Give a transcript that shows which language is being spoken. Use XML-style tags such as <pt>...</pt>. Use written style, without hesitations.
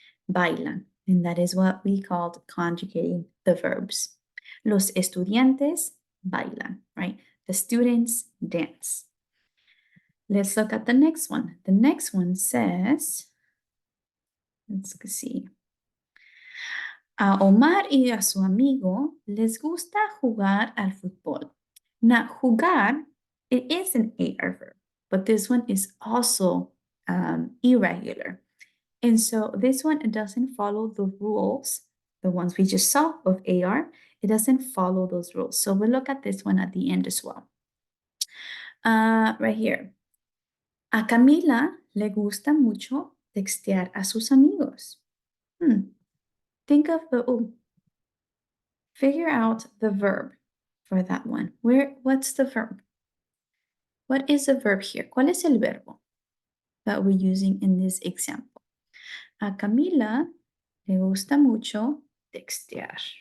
<en>Bailan, and that is what we called conjugating the verbs.</en> <es>Los estudiantes bailan,</es> <en>right? The students dance. Let's look at the next one. The next one says, let's see.</en> <es>A Omar y a su amigo les gusta jugar al fútbol.</es> <en>Now, jugar, it is an AR verb, but this one is also irregular. And so this one, it doesn't follow the rules, the ones we just saw of AR. It doesn't follow those rules. So we'll look at this one at the end as well. Right here.</en> <es>A Camila le gusta mucho textear a sus amigos.</es> <en>Think of figure out the verb for that one. What's the verb? What is the verb here?</en> <es>¿Cuál es el verbo</es> <en>that we're using in this example?</en> <es>A Camila le gusta mucho textear.</es>